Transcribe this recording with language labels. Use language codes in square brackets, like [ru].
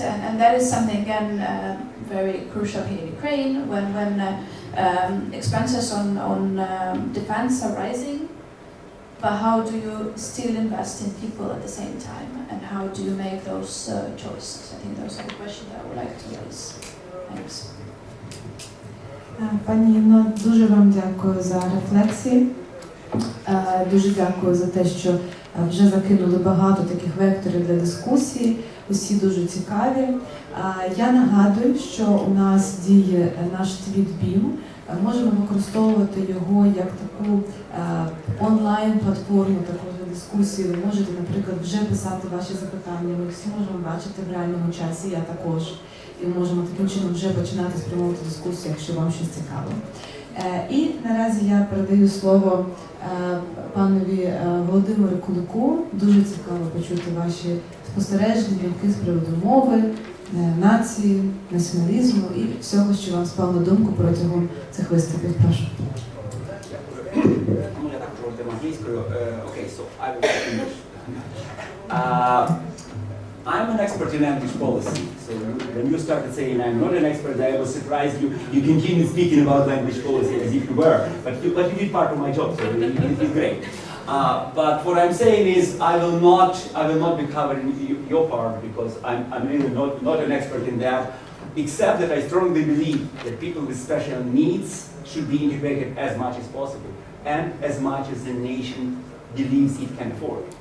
[en] And that is something, again, very crucial here in Ukraine, when expenses on defense are rising, but how do you still invest in people at the same time? And how do you make those choices? I think those are the questions that I would like to raise. Thanks. [uk] Пані Інно, дуже вам дякую за рефлексії. Дуже дякую за те, що вже закинули багато таких векторів для дискусії. Усі дуже цікаві. Я нагадую, що у нас діє наш твіт BIM. Можемо використовувати його як таку онлайн-платформу такої дискусії. Ви можете, наприклад, вже писати ваші запитання. Ми всі можемо бачити в реальному часі, я також. І можемо таким чином вже починати спрямовувати дискусію, якщо вам щось цікаво. І наразі я передаю слово панові Володимиру Кулику. Дуже цікаво почути ваші спостереження, думки з приводу мови, нації, націоналізму і всього, що вам спало на думку протягом цих виступів. Прошу. Я також говорю англійською. [en] Okay, so I will speak English. I'm an expert in language policy. So when you started saying I'm not an expert, I was surprised you continued speaking about language policy as if you were. But you did part of my job, so it's great. But what I'm saying is I will not be covering your part because I'm really not an expert in that, except that I strongly believe that people with special needs should be integrated as much as possible and as much as the nation believes it can afford.